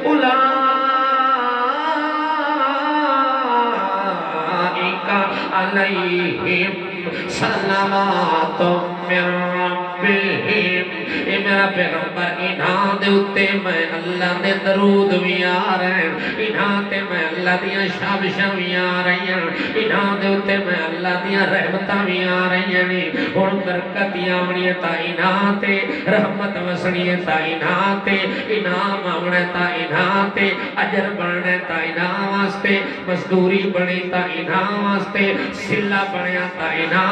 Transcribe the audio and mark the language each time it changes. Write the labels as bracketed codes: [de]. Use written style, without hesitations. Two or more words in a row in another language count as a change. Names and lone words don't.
[ar] اولئک علیہم صلوات من ربہم [pa] اے میرا پیغمبر انہاں دے اتے میں اللہ دے درود بھی آ رہے ہیں انہاں تے میں اللہ دیاں شابشاں بھی آ رہی ہیں انہاں دے اتے میں اللہ دیاں رحمتاں بھی آ رہی ہیں ہن برکت آونی تا انہاں تے رحمت وسنی تا انہاں تے انعام آونا تا انہاں تے اجر بننا تا انہاں واسطے مزدوری بنی تا انہاں واسطے صلہ بنیا تا انہاں